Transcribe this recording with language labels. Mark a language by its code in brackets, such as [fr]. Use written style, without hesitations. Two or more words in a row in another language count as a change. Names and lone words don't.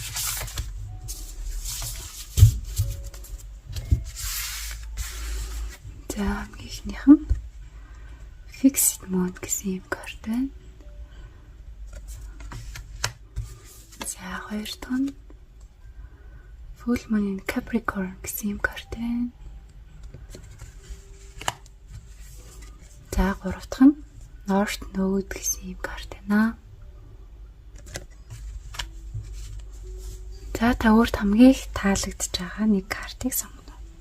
[mn] За ихнийх нь [en] fixed mode [mn] гэсэн юм карт байна. За хоёр дахь нь [en] full moon in Capricorn [mn] гэсэн юм карт байна. За гурав дахь нь [en] North Node [mn] гэсэн юм карт байна. За та өөрт хамгийн их таалагдж байгаа нэг картыг сонгоно.